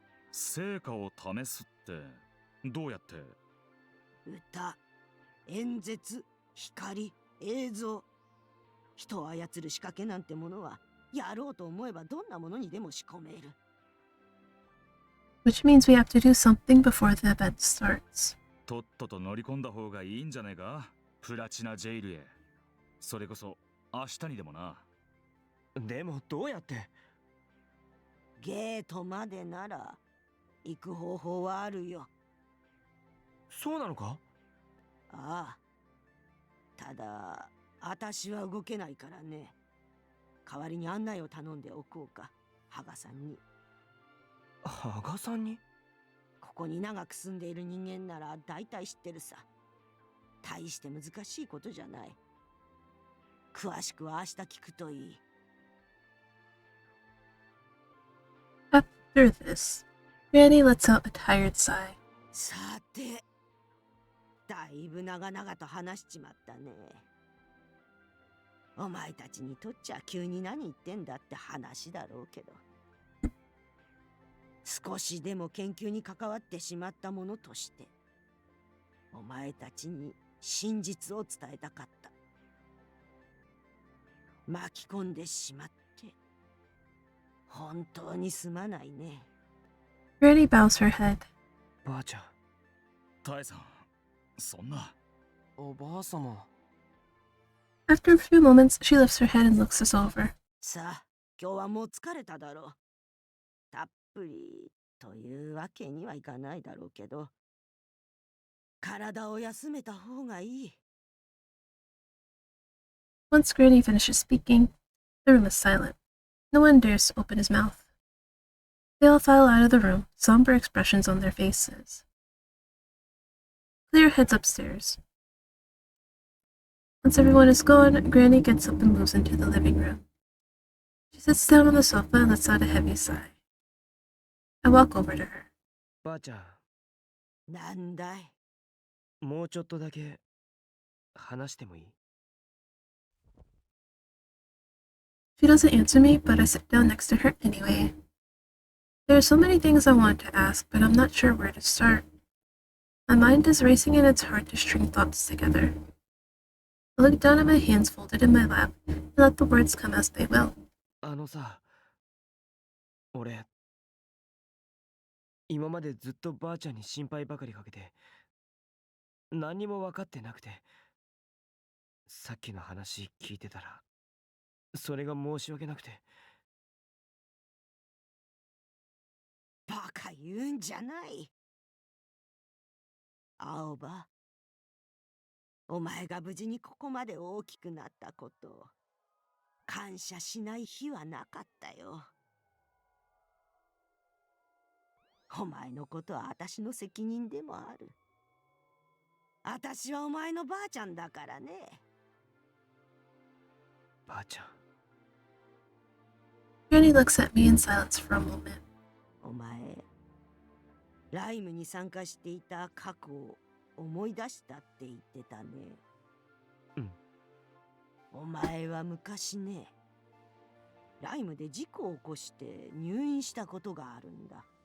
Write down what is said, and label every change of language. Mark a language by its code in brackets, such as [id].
[ja] 成果を試すってどうやって？歌、演説、光、映像、人を操る仕掛けなんてものはやろうと思えばどんなものにでも仕込める。 [en] Which means we have to do something before the event starts. [ja] とっとと乗り込んだ方がいいんじゃないか？プラチナジェイルへ。それこそ明日にでもな。でもどうやって？ゲートまでなら行く方法はあるよ。そうなのか？ああ。ただ、私は動けないからね。代わりに案内を頼んでおこうか、ハガさんに。ハガさんに？ここに長く住んでいる人間なら大体知ってるさ。大して難しいことじゃない。詳しくは明日聞くといい。 [en] After this, Granny lets out a tired sigh. [ja] さて、だいぶ長々と話しちまったね。お前たちにとっちゃ急に何言ってんだって話だろうけど、少しでも研究に関わってしまったものとしてお前たちに真実を伝えたかった。巻き込んでしまって本当にすまないね。 [en] Granny bows her head. [ja] ばあちゃん。タエさん、そんな。おばあ様。 [en] After a few moments, she lifts her head and looks us over. [ja] さあ、今日はもう疲れただろう。たっぷりというわけにはいかないだろうけど、体を休めた方がいい。 [en] Once Granny finishes speaking, the room is silent. No one dares to open his mouth. They all file out of the room, somber expressions on their faces. Clear heads upstairs. Once everyone is gone, Granny gets up and moves into the living room. She sits down on the sofa and lets out a heavy sigh. I walk over to her. [ja] ばあちゃん、なんだい？もうちょっとだけ話してもいい？ [en] She doesn't answer me, but I sit down next to her anyway. There are so many things I want to ask, but I'm not sure where to start. My mind is racing and it's hard to string thoughts together. I look down at my hands folded in my lap and let the words come as they will. [ja] さ、俺、今までずっとばあちゃんに心配ばかりかけて、何にも分かってなくて、さっきの話聞いてたら、それが申し訳なくて。バカ言うんじゃない。青葉、お前が無事にここまで大きくなったことを感謝しない日はなかったよ。お前のことは私の責任でもある。私はお前のばあちゃんだからね。ばあちゃん。 [en] Granny looks at me in silence for a moment. [ja] お前、ライムに参加していた過去を思い出したって言ってたね。うん。お前は昔ね、ライムで事故を起こして入院したことがあるんだ。